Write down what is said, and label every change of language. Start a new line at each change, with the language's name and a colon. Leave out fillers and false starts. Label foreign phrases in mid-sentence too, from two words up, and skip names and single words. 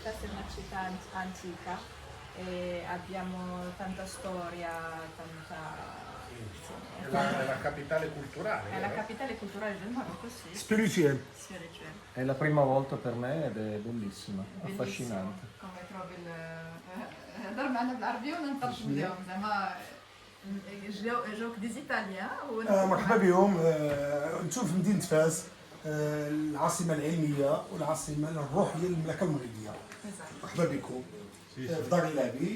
Italian: Fes è una città antica e abbiamo tanta storia, tanta... È la capitale culturale. È la capitale culturale del Marocco, sì. Spirituel. Spirituale. È la prima volta per me ed è bellissima, Bellissimo. affascinante. Come trovi il...
Arabic: هضر معنا بالعربية ونترجم لهم زعما جوك
French: des italiens
Arabic: مرحبا بهم. انتم في مدينة فاس، العاصمة العلمية والعاصمة الروحية للمملكة المغربية. مرحبا بكم في دار اللعبي.